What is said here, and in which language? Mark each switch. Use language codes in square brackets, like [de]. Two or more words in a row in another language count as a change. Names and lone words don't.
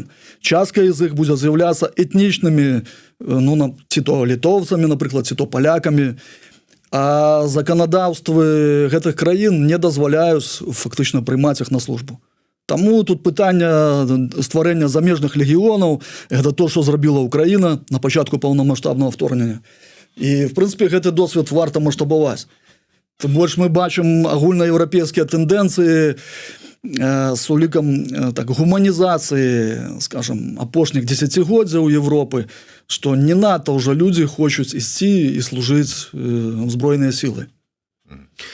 [be] Частка з іх будзе з'яўляцца этнічнымі, ці то літоўцамі, напрыклад, ці то палякамі. А заканадаўствы гэтых краін не дазваляюць фактычна прымаць іх на службу. Таму тут пытанне стварэння замежных легіёнаў, гэта то, што зрабіла Украіна на пачатку паўнамаштабнага вторгнення. І, в прынцыпе, гэты досвед варта маштабаваць. Тым больш мы бачым агульнаеўрапейскія тэндэнцыі з улікам гуманізацыі, скажем, апошніх дзесяцігоддзяў Европы, што не надта ўжо людзі хочуць ісці і служыць збройныя сілы.